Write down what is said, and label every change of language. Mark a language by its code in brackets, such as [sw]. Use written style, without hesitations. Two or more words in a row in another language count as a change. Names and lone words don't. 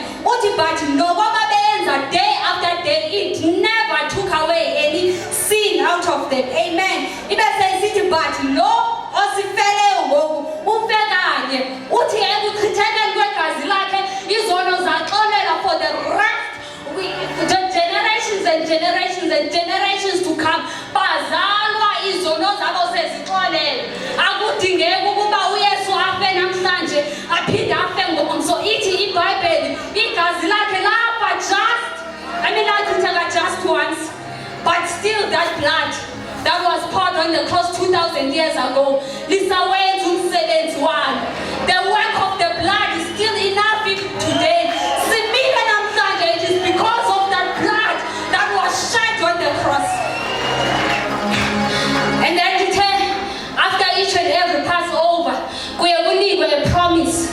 [en] But day after day, it never took away any sin out of them. Amen. But for the rest, generations and generations and generations to come. [xh] Izono zabo sezixolele akudingeki ukuba uYesu afe namhlanje aphinde afe ngomso. Ithi iBhayibheli igazi lakhe lafa [en] just once, but still that blood that was poured on the cross 2,000 years ago, [xh] lisawenza umsebenzi walo. [en] The work of the blood is still enough today. [xh] Simile namhlanje, [en] it is because of that blood that was shed on the cross. And then after each and every Passover, we are going a promise.